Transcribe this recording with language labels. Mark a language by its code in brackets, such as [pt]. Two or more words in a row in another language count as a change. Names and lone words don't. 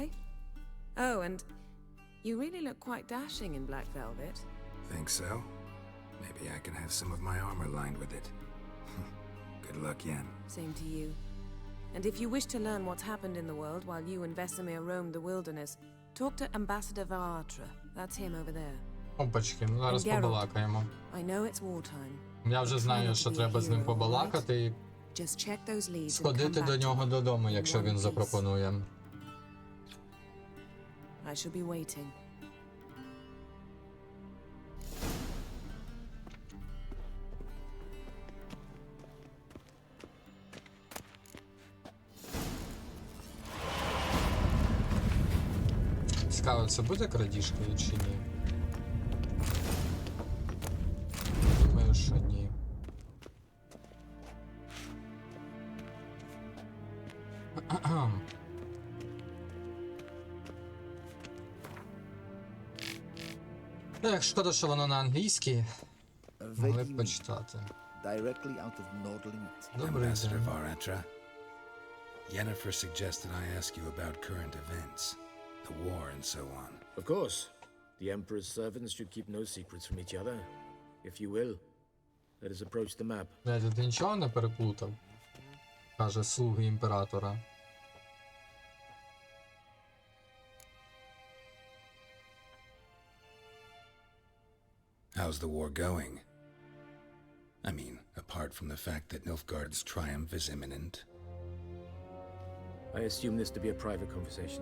[en] Oh, and you really look quite dashing in black velvet. Think so? Maybe I can have some of my armor lined with it. Good luck, Yen. Same to you. And if you wish to learn what's happened in the world while you and Vesemir roamed the wilderness, talk to Ambassador Vaatra. That's him over there. [uk] Опачки, ну зараз [en] And Geralt. [uk] побалакаємо. [en] I know it's wartime. [uk] Я вже знаю, [en] Try not [uk] що [en] to be a [uk] треба з ним [en] hero, [uk] побалакати і [en] Just check those leads and [uk] сходити [en] come [uk] до [en] back [uk] нього [en] to me [uk] додому, [en] in [uk] якщо [en] one [uk] він [en] piece. [uk] запропонує. [en] I shall be waiting. [uk] Цікаво, це буде крадіжкою чи ні? Думаю, що ні. Ех, шкода, що воно на англійській. Могли б почитати. [en] Directly out of Nordling. [uk] Добрий [en] Ambassador [uk] день. [en] Varatra. Yennefer suggested I ask you about current events, the war and so on. Of course. The Emperor's servants should keep no secrets from each other. If you will, let us approach the map. [uk] Блядь, ти нічого не переплутав? Каже слуги імператора. [en] How's the war going? I mean, apart from the fact that Nilfgaard's triumph is imminent. I assume this to be a private conversation.